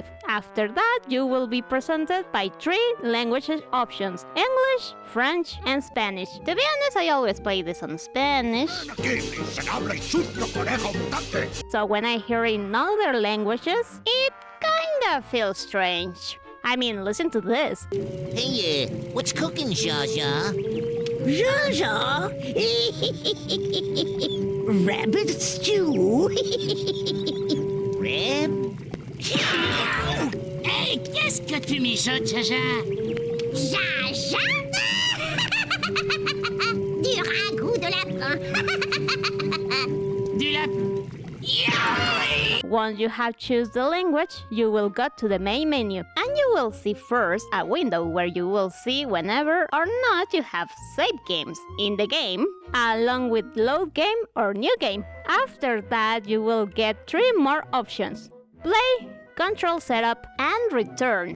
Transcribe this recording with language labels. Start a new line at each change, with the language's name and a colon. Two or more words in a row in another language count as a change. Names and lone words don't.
English: After that, you will be presented by 3 language options, English, French, and Spanish. To be honest, I always play this on Spanish. So when I hear in other languages, it kinda feels strange. I mean, listen to this. Hey, what's cooking, Zsa Zsa? Zsa Zsa? Rabbit stew?
French: Hey, qu'est-ce que tu mijotes, Zsa Zsa? Zsa Zsa? Du ragoût de lapin. Du lapin.
English: Once you have chosen the language, you will go to the main menu, and you will see first a window where you will see whenever or not you have saved games in the game, along with load game or new game. After that, you will get 3 more options: play, control setup, and return.